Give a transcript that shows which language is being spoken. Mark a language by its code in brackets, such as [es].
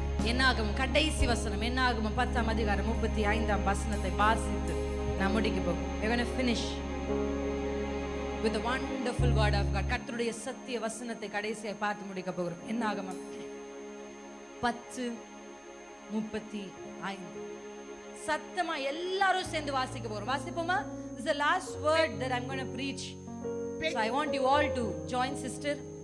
[ta] என்னாகும் கடைசி வசனம், என்னாகும் 10ஆம் அதிகாரம் 35ஆம் வசனத்தை வாசித்து நான் முடிக்க போகும். [en] We're going to finish with the wonderful word of God. [ta] கர்த்தருடைய சத்திய வசனத்தை கடைசியை பார்த்து முடிக்க போகிறோம். என்னாகும் 10:35. சத்தமா எல்லாரும் சேர்ந்து வாசிக்க போறோம். வாசிப்போமா? [en] This is the last word that I'm going to preach. So I want you all to join sister.